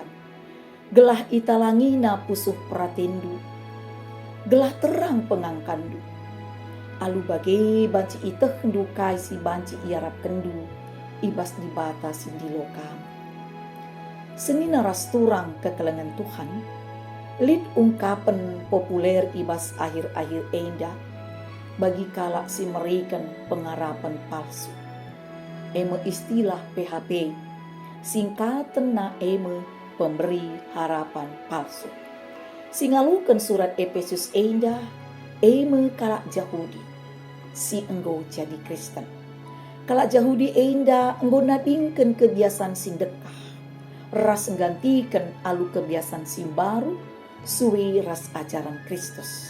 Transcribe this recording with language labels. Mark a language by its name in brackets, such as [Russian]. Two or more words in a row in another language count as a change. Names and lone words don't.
[Batak Karo] Gelah italangina pusuh pratendu. Gelah terang pengangkandu. Alu bagai banci iteh kendu kai si banci iarap kendu. Ibas dibatasi di lokam. Senina ras turang kekelengan Tuhan. Lid ungkapan populer ibas akhir-akhir enda bagi kalak si merikan pengarapan palsu. Eme istilah PHP, singkatan na eme [Indonesian] pemberi harapan palsu. [Batak Karo] Singalukan surat Efesus enda, eme kalak Yahudi, si enggo jadi Kristen. Kalak Yahudi enda enggo nadingkan kebiasaan sindekah, ras enggantikan alu kebiasaan sin baru, suwi ras ajaran Kristus.